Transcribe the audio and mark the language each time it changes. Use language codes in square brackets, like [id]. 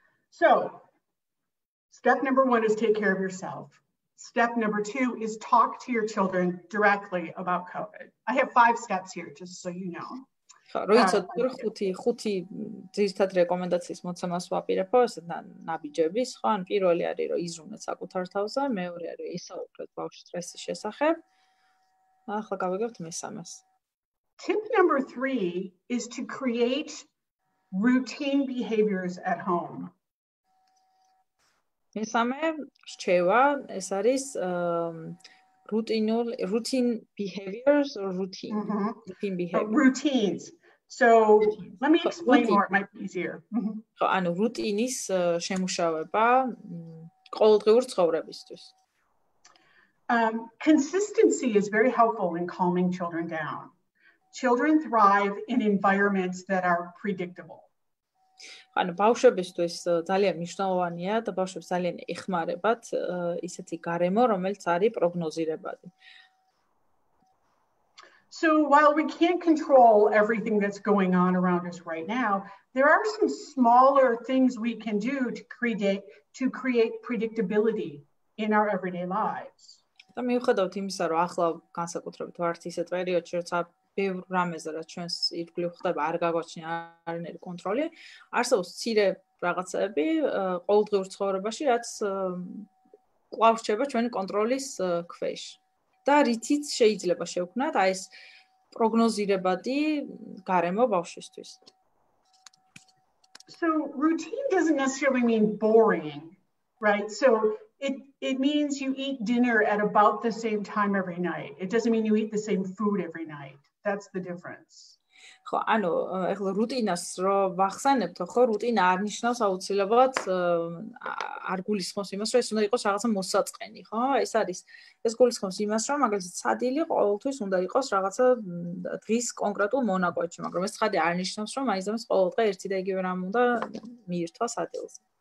[en] So, step number 1 is take care of yourself. Step number 2 is talk to your children directly about COVID. I have 5 steps here, just so you know. [ka] როიცოთ ხუთი ძირითად რეკომენდაციის მოცემას ვაპირებო, ესეთ ნაბიჯების, ხო, ან პირველი არის, რომ იზრუნოთ საკუთარ თავზე, მეორე არის ისაუბროთ ბავშვის სტრესის შესახებ. ახლა გავიგებთ მესამეს. [en] Tip number 3 is to create routine behaviors at home. [ka] მესამე რჩევა, ეს არის [en] routine behaviors or routine behaviors. Routines. So let me explain more, it might be easier. [ka] ხო, ანუ რუტინის შემუშავება ყოველდღიურ ცხოვრებისთვის. [en] Consistency is very helpful in calming children down. Children thrive in environments that are predictable. [ka] ანუ ბავშვებისთვის ძალიან მნიშვნელოვანია და ბავშვებს ძალიან ეხმარებათ ისეთი გარემო, რომელიც არის პროგნოზირებადი. [en] So while we can't control everything that's going on around us right now, there are some smaller things we can do to create predictability in our everyday lives. [ka] და მიუხედავად იმისა, რომ ახლა განსაკუთრებით ვართ ისეთ პერიოდში, როცა ბევრ რამეზე რაც ჩვენს ირგვლივ ხდება არ გაგვაჩნია არანაირი კონტროლი, არსებობს მცირე რაღაცები ყოველდღიურ ცხოვრებაში, რაც კვლავ რჩება ჩვენი კონტროლის ქვეშ. და რითიც შეიძლება შევქმნათ აი ეს პროგნოზირებადი გარემო ბავშვისთვის. [en] So routine doesn't necessarily mean boring, right? So it means you eat dinner at about the same time every night. It doesn't mean you eat the same food every night. That's the difference. [ka] ხო, ანუ ეხლა რუტინას რო ვახსენებთ, ხო, რუტინა არ ნიშნავს აუცილებლად არ გულისხმობს იმას, რომ ეს უნდა იყოს რაღაცა მოსაწყენი, ხო? ეს გულისხმობს იმას, რომ მაგალითად სადილი ყოველთვის უნდა იყოს რაღაცა დღის კონკრეტულ მონაკვეთში, მაგრამ ეს ცხადი არ ნიშნავს, რომ აიზამს ყოველ დღე ერთი და იგივე რამ უნდა მიირთვა სადილზე.